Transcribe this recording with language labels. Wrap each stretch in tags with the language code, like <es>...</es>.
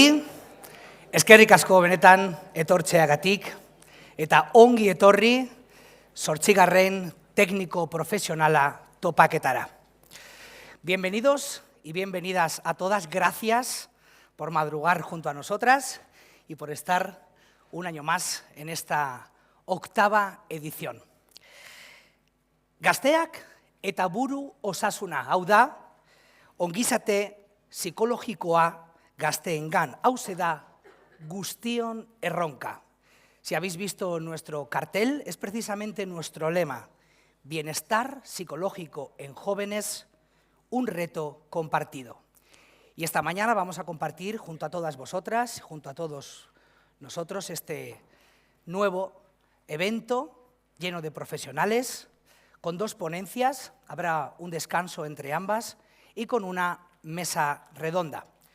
<eu>Eskerrik asko benetan etortzeagatik eta ongi etorri 8. técnico profesionala topaketara.</eu> <es>Bienvenidos y bienvenidas a todas, gracias por madrugar junto a nosotras y por estar un año más en esta 8ª edición.</es> <eu>Gazteak eta buru osasuna, hau da, ongizate psikologikoa gazteengan, hauze da guztion erronka.</eu> <es>Si habéis visto nuestro cartel, es precisamente nuestro lema, bienestar psicológico en jóvenes, un reto compartido. Y esta mañana vamos a compartir junto a todas vosotras, junto a todos nosotros, este nuevo evento lleno de profesionales, con 2 ponencias, habrá un descanso entre ambas y con una mesa redonda.</es>